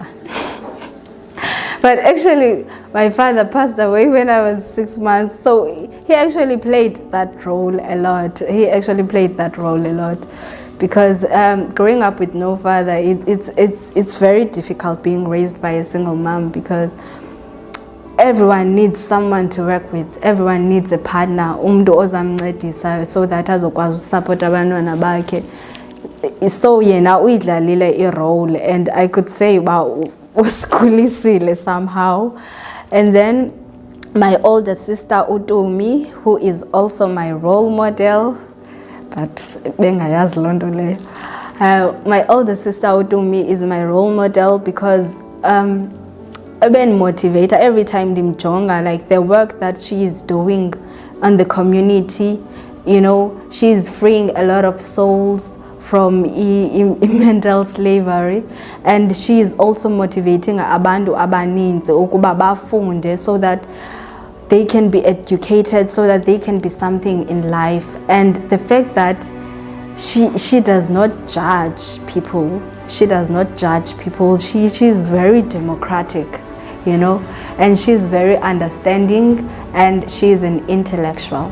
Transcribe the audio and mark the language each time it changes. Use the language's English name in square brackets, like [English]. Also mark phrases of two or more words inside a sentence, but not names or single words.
[English] But actually, my father passed away when I was 6 months, so he actually played that role a lot. Because growing up with no father, it's very difficult being raised by a single mom, because everyone needs someone to work with. Everyone needs a partner, so that [Xhosa] azokwazi usupport abantwana bakhe. [English] So [Xhosa] yena uyidlalile [English] a role, and I could say usikhulisile somehow. And then my older sister Utumi, who is also my role model, but [Xhosa] bengayazi lonto leyo. [English] My older sister Utumi is my role model because ben motivator every time [Xhosa] ndimjonga, [English] like the work that she is doing on the community. She's freeing a lot of souls from mental slavery, and she is also motivating [Xhosa] abantu abaninzi ukuba bafunde [English] so that they can be educated, so that they can be something in life. And the fact that she does not judge people. She is very democratic, and she's very understanding, and she's an intellectual.